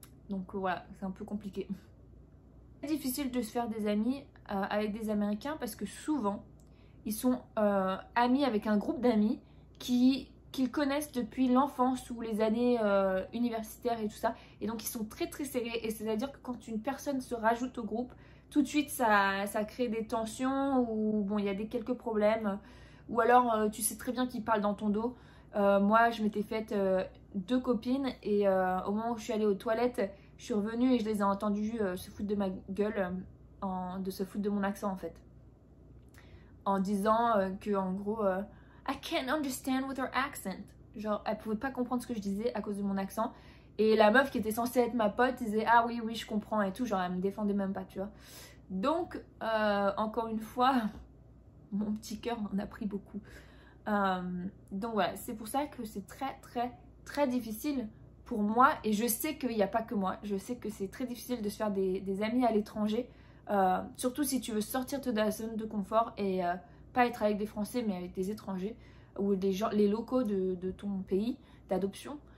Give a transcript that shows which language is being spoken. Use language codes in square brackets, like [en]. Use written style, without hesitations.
[fr] Donc voilà, c'est un peu compliqué. C'est difficile de se faire des amis avec des Américains parce que souvent ils sont amis avec un groupe d'amis qu'ils connaissent depuis l'enfance ou les années universitaires et tout ça, et donc ils sont très très serrés, et c'est à dire que quand une personne se rajoute au groupe, tout de suite ça crée des tensions, ou bon, il y a quelques problèmes, ou alors tu sais très bien qu'ils parlent dans ton dos. Moi je m'étais faite 2 copines, et au moment où je suis allée aux toilettes, je suis revenue et je les ai entendues se foutre de ma gueule, de se foutre de mon accent en fait. En disant que en gros, [en] I can't understand with her accent. [fr] Genre, elle pouvait pas comprendre ce que je disais à cause de mon accent. Et la meuf qui était censée être ma pote disait ah oui, oui, je comprends et tout. Genre, elle me défendait même pas, tu vois. Donc, encore une fois, mon petit cœur en a pris beaucoup. Donc voilà, c'est pour ça que c'est très, très, très difficile pour moi, et je sais qu'il n'y a pas que moi, je sais que c'est très difficile de se faire des amis à l'étranger, surtout si tu veux sortir de la zone de confort et pas être avec des Français mais avec des étrangers ou des gens, les locaux de ton pays d'adoption.